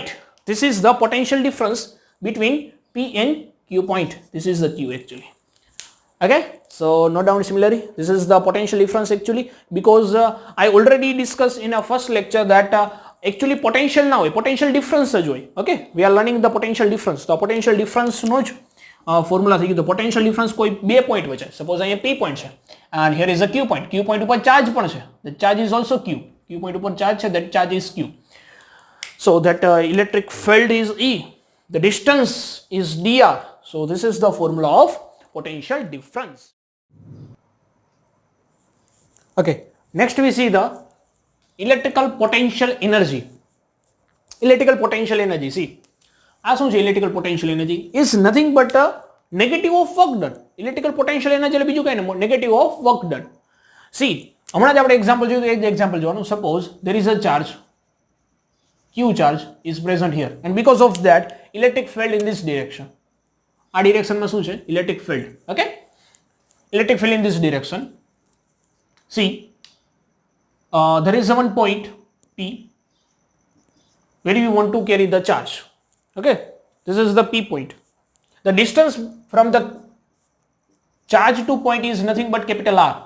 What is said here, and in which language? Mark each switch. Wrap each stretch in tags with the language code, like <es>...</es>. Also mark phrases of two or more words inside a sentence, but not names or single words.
<en>This is the potential difference between P and Q point. This is the Q actually. Okay, so note down similarly. This is the potential difference actually, because I already discussed in our first lecture that actually potential now potential difference</en> <gu>જ હોય.</gu> <en>Okay, we are learning the potential difference.</en> <gu>તો</gu> <en>potential difference</en> <gu>નો જ ફોર્મ્યુલા થઈ ગયું. તો</gu> <en>potential difference</en> <gu>કોઈ બે પોઈન્ટ વચ્ચે, સપોઝ અહીંયા</gu> <en>P point</en> <gu>છે</gu> <en>and here is a Q point.</en> <gu>Q point ઉપર ચાર્જ પણ છે,</gu> <en>the charge is also Q. Q point</en> <gu>ઉપર ચાર્જ છે,</gu> <en>that charge is Q. So that electric field is E, the distance is dr. So this is the formula of potential difference. Okay, next we see the electrical potential energy. See,</en> <gu>આ શું છે?</gu> <en>electrical potential energy is nothing but a negative of work done. Electrical potential energy</en> <gu>એટલે બીજું કંઈ નહીં,</gu> <en>negative of work done. See,</en> <gu>હમણાં જ આપણે એક્ઝામ્પલ જોયું, એક એક્ઝામ્પલ જોવાનું.</gu> <en>સપોઝ there is a charge, Q charge is present here, and because of that electric field in this direction.</en> <gu>આ ડિરેક્શનમાં શું છે?</gu> <en>electric field. Okay, electric field in this direction. See, there is one point P where you want to carry the charge. Okay, this is the P point. The distance from the charge to point is nothing but capital R.</en>